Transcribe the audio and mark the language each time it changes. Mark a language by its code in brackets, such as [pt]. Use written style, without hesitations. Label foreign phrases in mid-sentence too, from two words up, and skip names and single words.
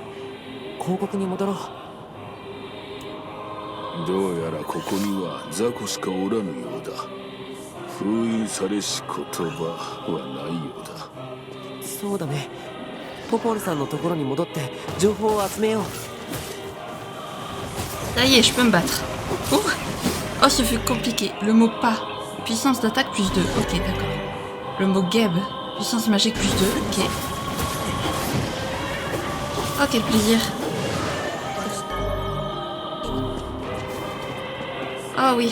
[ja] 広告に戻ろう。どうやらここには雑魚しかおらぬようだ。封印されし言葉はないようだ。そうだね。ポポルさんのところに戻って情報を集めよう。 [fr] Ça y est, je peux me battre. Oh, oh ce fut compliqué. Le mot pas. Puissance d'attaque plus 2. Ok, d'accord. Le mot Geb. Puissance magique plus 2. Ok. Oh, quel plaisir. Ah oui.